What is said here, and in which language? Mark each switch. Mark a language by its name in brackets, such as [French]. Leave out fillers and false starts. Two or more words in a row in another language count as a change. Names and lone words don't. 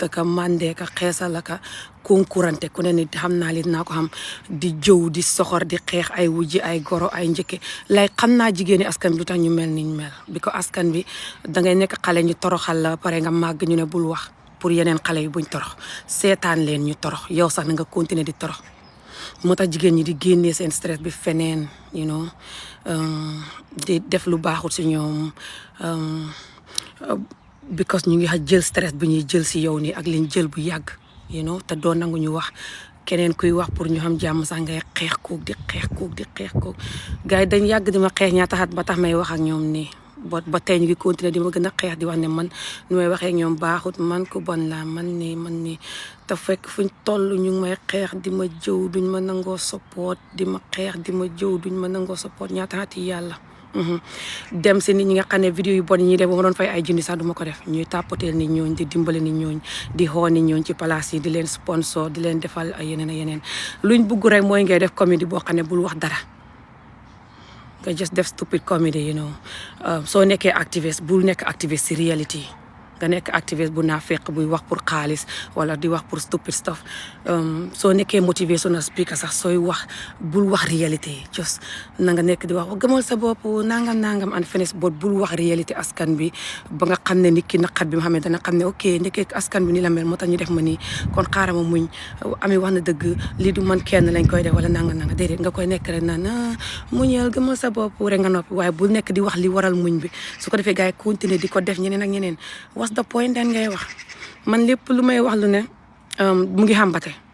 [Wolof] aka mandeeka xeesal aka konkurante ku ne ni xam naa li naa ko xam di jëw di soxor di xeex ay wujji ay goro ay njëkke lay xam naa jigéeni askan bi lu tax ñu mel niñ mel bi ko askan bi dangay nekk xale ñu toroxal la pare nga màgg ñu ne bul wax pour yeneen xale yi buñ torox seetaan leen ñu torox yow sax na nga continuer di torox moo tax jigéen ñi di génnee seen stress bi feneen [English] you know [Wolof] di def lu baaxul si ñoom because ñu ngi jël stress bu ñuy jël si yow nii ak liñ jël bu yàgg [English] you know [Wolof] te doo nangu ñu wax keneen kuy wax pour ñu xam jàmm sax ngay xeex koog di xeex koog gars yi dañ yàgg di ma xeex ñaata at ba tax may wax ak ñoom nii ba tey ñu ngi continuer di ma gën a xeex di wax ne man nu may waxee ak ñoom baaxut man ku bon laa man nii te fekk fuñ toll ñu ngi may xeex di ma jëw duñ ma nangoo support di ma xeex di ma jëw duñ ma nangoo support ñaata at yi yàlla dem si nit ñi nga xam ne vidéo yu bon yi ñuy def ba ma doon fay ay junni sax duma ko def ñuy tàppateel nit ñooñ di dimbale nit ñooñ di xoo nit ñooñ ci place yi di leen sponsor di leen defal ay yeneen luñ bugg rek mooy ngay def comédie boo xam ne bul wax dara nga just def [English] stupid comedy you know [Wolof] soo nekkee activiste bul nekk activiste si reality nga nekk activiste bu naa fekk buy wax pour xaalis wala di wax pour [English] stupid stuff [Wolof] soo nekkee [English] motivational speaker [Wolof] sax sooy wax bul wax réalité just na nga nekk di wax gëmal sa bopp nangam [English] and finish but [Wolof] bul wax réalité askan bi ba nga xam ne nit ki naqat bi ma xam ne dana xam ne ok nekkee askan bi ni la mel moo tax ñu def ma nii kon xaaral ma muñ ami wax na dëgg lii du man kenn lañ koy def wala nanga déedéet nga koy nekk rek naan muñal gëmal sa bopp rek nga noppi waaye bul nekk di wax li waral muñ bi su ko defee gars yi continuer di ko def ñeneen ak ñeneen [English] the point [Wolof] den ngay wax man lépp lu may wax lu ne mu ngi xambate